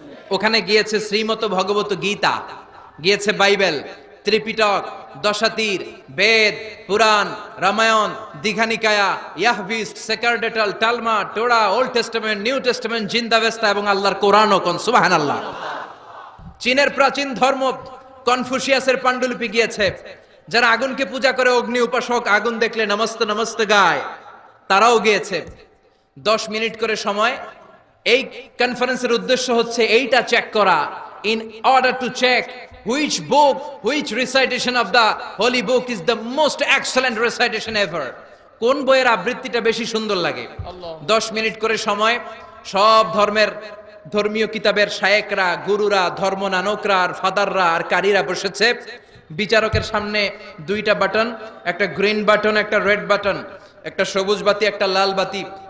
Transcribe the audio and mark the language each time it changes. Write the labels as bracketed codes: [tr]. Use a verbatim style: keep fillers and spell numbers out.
[bn] ওখানে গিয়েছে শ্রীমত ভগবত গীতা, গিয়েছে বাইবেল, ত্রিপিটক, দশাতীর, Veda, Purana, Ramayana, Digha Nikaya, Yahwist, sacerdotal, টালমা, টোরা, old testament, new testament, জিন্দাবেস্তা এবং আল্লাহর কোরআন ও কোন সুবহানাল্লাহ। চীনের প্রাচীন ধর্ম কনফুসিয়াসের পাণ্ডুলিপি গিয়েছে। যারা আগুনকে পূজা করে, অগ্নি উপাসক, আগুন দেখলে নমস্তে নমস্তে গায়, তারাও গিয়েছে। দশ মিনিট করে সময়। এই কনফারেন্সের উদ্দেশ্য হচ্ছে এইটা চেক করা, [en] in order to check which book, which recitation of the holy book is the most excellent recitation ever. [bn] কোন বইয়ের আবৃত্তিটা বেশি সুন্দর লাগে। দশ মিনিট করে সময়। সব ধর্মের ধর্মীয় কিতাবের শায়েকরা, গুরুরা, ধর্মনানকরা আর ফাদাররা আর কারীরা বসেছে। বিচারকের সামনে দুইটা বাটন, একটা গ্রিন বাটন, একটা রেড বাটন, একটা সবুজ বাতি, একটা লাল বাতি।